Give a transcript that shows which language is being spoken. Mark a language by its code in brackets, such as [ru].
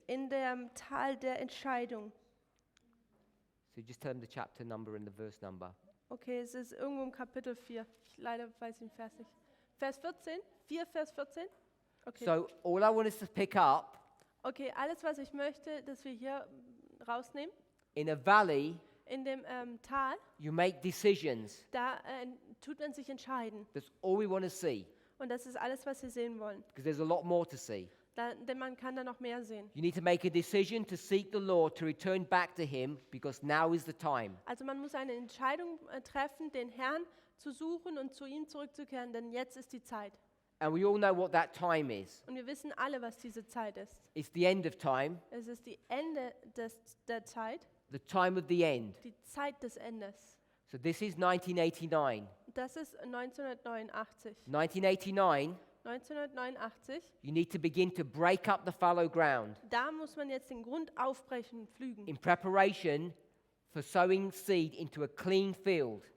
[de] in dem Tal der Entscheidung. [en] So just tell them the chapter number and the verse number. [de] Okay, es ist irgendwo im Kapitel 4. Ich leider weiß den Vers nicht. Vers 14? 4, Vers 14? Okay. [en] So all I want us to pick up, [de] Okay, alles, was ich möchte, dass wir hier rausnehmen. [en] in a valley, [de] In dem Tal, [en] you make decisions. [de] da tut man sich entscheiden. [en] That's all we want to see, [de] Und das ist alles, was wir sehen wollen. [en] because there's a lot more to see. [de] Denn man kann da noch mehr sehen. [en] You need to make a decision to seek the Lord, to return back to Him, because now is the time. [de] Also man muss eine Entscheidung treffen, den Herrn zu suchen und zu ihm zurückzukehren, denn jetzt ist die Zeit. [en] And we all know what that time is. [de] Und wir wissen alle, was diese Zeit ist. [en] It's the end of time, [de] Es ist die Ende der Zeit, [en] the time of the end. [de] die Zeit des Endes. [en] So this is 1989. [de] Das ist 1989. [en] 1989, [de] 1989, [en] you need to begin to break up the fallow ground [de] da muss man jetzt den Grund aufbrechen, pflügen, [en] in preparation for sowing seed into a clean field.